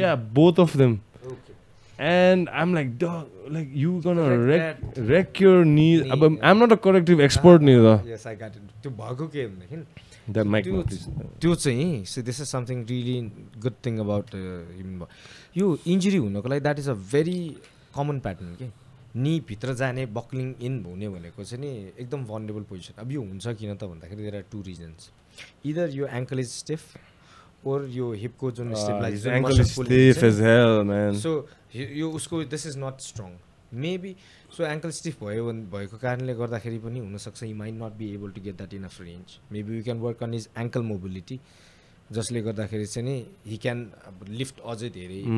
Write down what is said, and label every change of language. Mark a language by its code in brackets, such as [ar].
[en] Yeah, both of them. Okay. And I'm like, dog, like you gonna Like wreck your knees. Knee, But I'm not a corrective expert neither. Yes, I got it. [ne] त्यो भएको के भनेदेखि [en] That mic [ne] त्यो [en] not is- [ne] त्यो चाहिँ [en] so this is something really good thing about him. [ne] यो injury हुनको लागि [en] that is a very common pattern [ne] के नी भित्र जाने बक्लिङ इन हुने भनेको चाहिँ नि एकदम vulnerable position. अब यो हुन्छ किन त भन्दाखेरि [en] there are two reasons. Either your ankle is stiff or your hip को जुन his stabilizer ankle is stiff as hell, man. So [ne] यो उसको [en] this is not strong. Maybe so [ne] ankle stiff भएको कारणले गर्दाखेरि पनि हुन सक्छ [en] he might not be able to get that enough range. Maybe we can work on his ankle mobility [ne] जसले गर्दाखेरि चाहिँ नि [en] he can lift [ne] अझै धेरै.